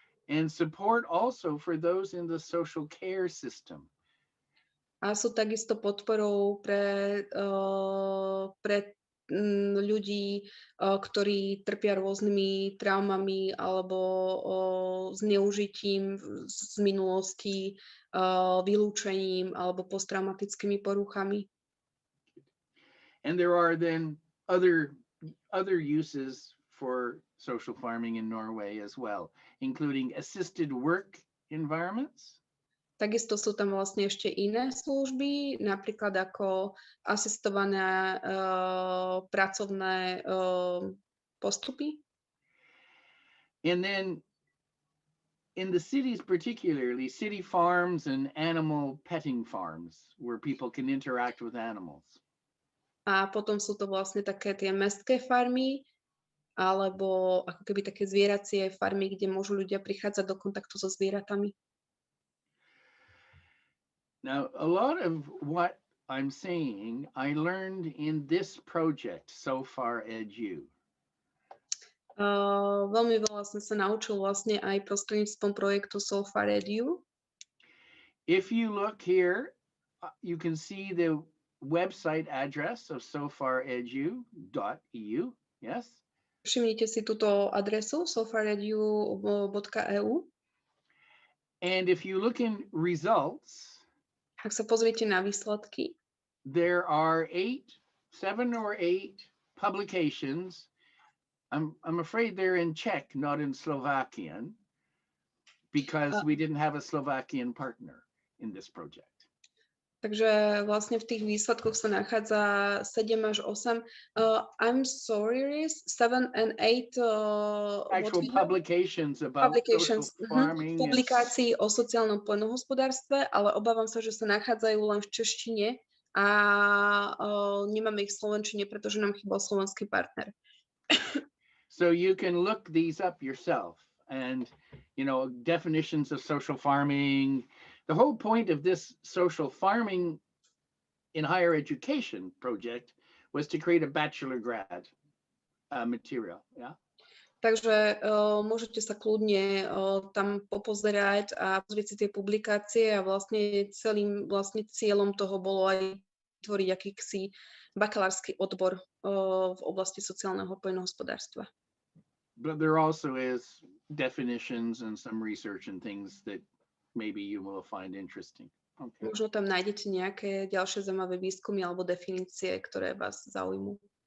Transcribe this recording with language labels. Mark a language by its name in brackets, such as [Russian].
[English] And support also for those in the social care system. [Slovak] A sú takisto podporou pre ľudí, ktorí trpia rôznymi traumami alebo zneužitím z minulosti, vylúčením alebo posttraumatickými poruchami. [English] And there are then other uses for social farming in Norway as well, including assisted work environments. [Slovak] Takisto sú tam vlastne ešte iné služby, napríklad ako asistované pracovné postupy. [English] And then in the cities particularly, city farms and animal petting farms where people can interact with animals. [Slovak] A potom sú to vlastne také tie mestské farmy, alebo ako keby také zvieracie farmy, kde môžu ľudia prichádzať do kontaktu so zvieratami. [English] Now, a lot of what I'm saying, I learned in this project, So Far Edu. [Slovak] Veľmi veľa som sa naučil vlastne aj prostredníctvom projektu So Far Edu. [English] If you look here, you can see the website address of sofaredu.eu, yes? [Slovak] Všimnite si túto adresu sofaredu.eu. [English] And if you look in results, [Slovak] ak sa pozriete na výsledky, [English] there are 7 or 8 publications, I'm afraid they're in Czech, not in Slovakian, because we didn't have a Slovakian partner in this project. [Slovak] Takže vlastne v tých výsledkoch sa nachádza 7 až 8. [English] I'm sorry, Rhys, 7 and 8 actual publications about social farming. [Slovak] Publikácií o sociálnom poľnohospodárstve, ale obávam sa, že sa nachádzajú len v češtine a nemáme ich v slovenčine, pretože nám chýbal slovenský partner. [English] So you can look these up yourself, and definitions of social farming. The whole point of this social farming in higher education project was to create a bachelor grad material. Yeah. [Slovak] Takže môžete sa kľudne tam popozerať a pozrieť si tie publikácie a vlastne celým cieľom toho bolo aj vytvoriť akýsi bakalársky odbor v oblasti sociálneho poľnohospodárstva. [English] But there also is definitions and some research and things that maybe you will find interesting. Okay. [Slovak] Možno tam nájdete nejaké ďalšie zaujímavé výskumy alebo definície, ktoré vás zaujímu.